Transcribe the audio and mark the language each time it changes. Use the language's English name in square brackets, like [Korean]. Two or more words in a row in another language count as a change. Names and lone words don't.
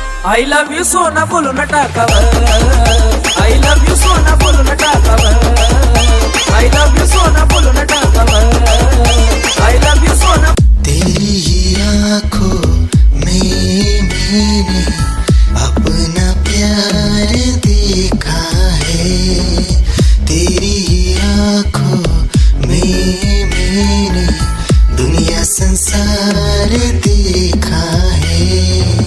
[English] I love you [Hindi] सोना बोलो ना टाकावर [English] I love you [Hindi] सोना बोलो ना टाकावर [English] I love you [Hindi] सोना बोलो ना टाकावर [English] I love you [Hindi] सोना। तेरी ही आँखों में मैंने अपना प्यार देखा है, तेरी ही आँखों में मैंने दुनिया संसार देखा है।